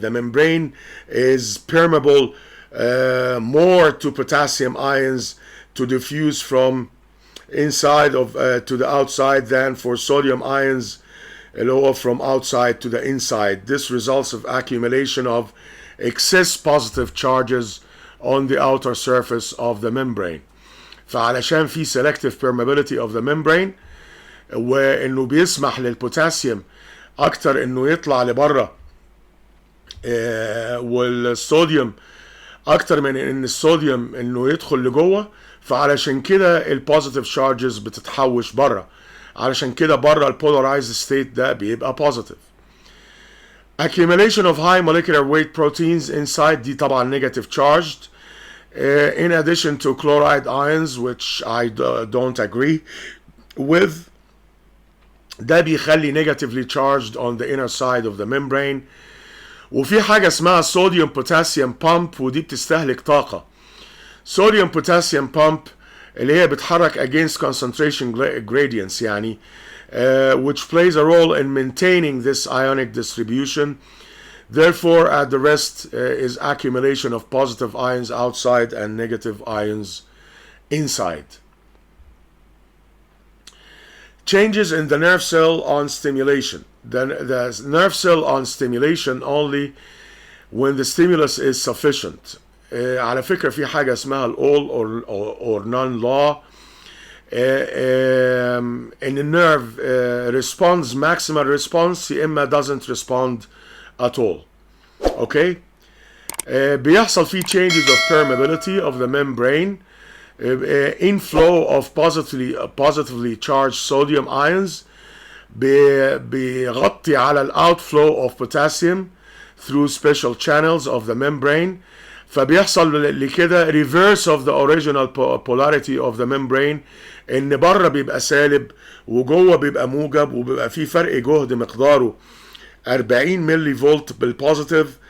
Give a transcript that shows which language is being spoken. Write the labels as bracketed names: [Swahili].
[English] The membrane is permeable more to potassium ions to diffuse from inside of to the outside than for sodium ions [Arabic] اللي هو [English] from outside to the inside. This results of accumulation of excess positive charges on the outer surface of the membrane. [Arabic] فعلشان في [English] selective permeability of the membrane، [Arabic] وانه بيسمح للبوتاسيوم اكتر انه يطلع لبره، والصوديوم اكتر من ان الصوديوم انه يدخل لجوه، فعلشان كده البوزيتيف شارجز بتتحوش بره، علشان كده بره البولارايزد ستيت ده بيبقى بوزيتيف. [English] accumulation of high molecular weight proteins inside [Arabic] دي طبعا [English] negative charged in addition to chloride ions which I don't agree with. [Arabic] ده بيخلي [English] negatively charged on the inner side of the membrane. [Arabic] وفي حاجة اسمها sodium potassium pump ودي بتستهلك طاقة. [English] sodium potassium pump [Arabic] اللي هي بتحرك [English] against concentration gradients يعني which plays a role in maintaining this ionic distribution. Therefore, at the rest is accumulation of positive ions outside and negative ions inside. Changes in the nerve cell on stimulation. The nerve cell on stimulation only when the stimulus is sufficient. [Arabic] على فكرة في حاجة اسمها ال all or none law. [English] And the nerve responds maximal response [Arabic] يا إما [English] doesn't respond at all. Okay? [Arabic] بيحصل فيه [English] changes of permeability of the membrane, inflow of positively charged sodium ions, [Arabic] بيغطي على ال [English] outflow of potassium through special channels of the membrane. [Arabic] فبيحصل لكده [English] reverse of the original polarity of the membrane، [Arabic] ان بره بيبقى سالب وجوه بيبقى موجب، وبيبقى في فرق جهد مقداره 40 ملي فولت بالبوزيتيف.